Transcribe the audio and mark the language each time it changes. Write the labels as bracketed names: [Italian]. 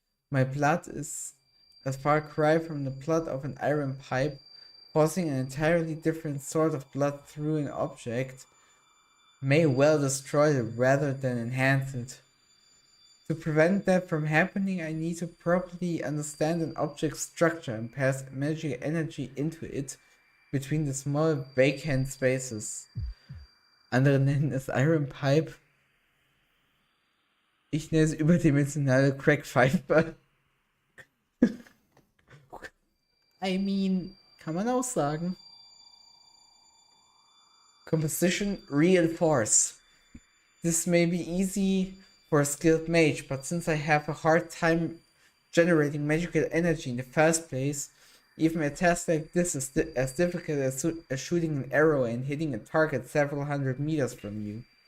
[English] My blood is a far cry from the blood of an iron pipe, forcing an entirely different sort of blood through an object may well destroy it rather than enhance it. To prevent that from happening, I need to properly understand an object's structure and pass magical energy into it between the small vacant spaces. [German] Andere nennen es Iron Pipe. Ich nenne es überdimensionale Crackpfeife. [English] I mean, [German] kann man auch sagen. [English] Composition reinforce. This may be easy for a skilled mage, but since I have a hard time generating magical energy in the first place, even a task like this is as difficult as shooting an arrow and hitting a target several hundred meters from you.